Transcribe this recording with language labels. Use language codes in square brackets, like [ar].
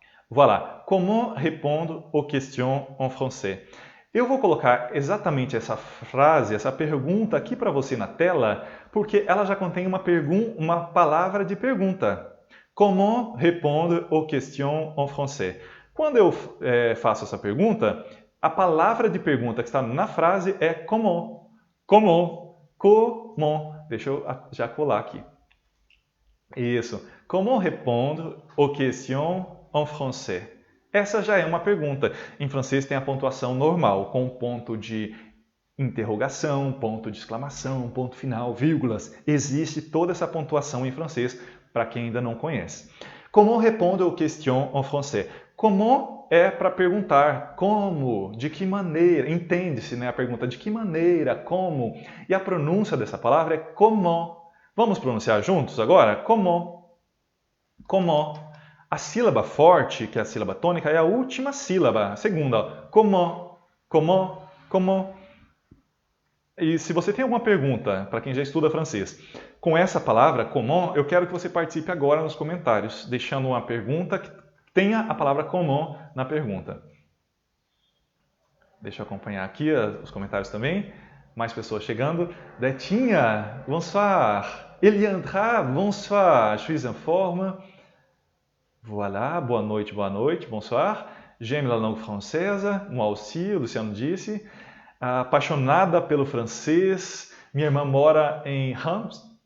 [fr] Voilà, comment répondre aux questions en français. [pt] Eu vou colocar exatamente essa frase, essa pergunta aqui para você na tela, porque ela já contém uma palavra de pergunta. [fr] Comment répondre aux questions en français? [pt] Quando eu faço essa pergunta, a palavra de pergunta que está na frase é comment. Comment. Comment. Deixa eu já colar aqui. Isso. [fr] Comment répondre aux questions en français? [pt] Essa já é uma pergunta. Em francês tem a pontuação normal, com ponto de interrogação, ponto de exclamação, ponto final, vírgulas. Existe toda essa pontuação em francês, para quem ainda não conhece. [fr] Comment répondre aux questions en français? [pt] Comment é para perguntar como, de que maneira, entende-se, né, a pergunta de que maneira, como. E a pronúncia dessa palavra é comment. Vamos pronunciar juntos agora? Comment. Comment. A sílaba forte, que é a sílaba tônica, é a última sílaba, a segunda. Comment, comment, comment. E se você tem alguma pergunta, para quem já estuda francês, com essa palavra, comment, eu quero que você participe agora nos comentários, deixando uma pergunta que tenha a palavra comment na pergunta. Deixa eu acompanhar aqui os comentários também. Mais pessoas chegando. Betinha, bonsoir. [fr] Eliandra, bonsoir. Je suis en forme. Voilà, [pt] boa noite, [fr] bonsoir. J'aime la langue française, moi aussi, [pt] o Luciano disse. Apaixonada pelo francês. Minha irmã mora em Reims.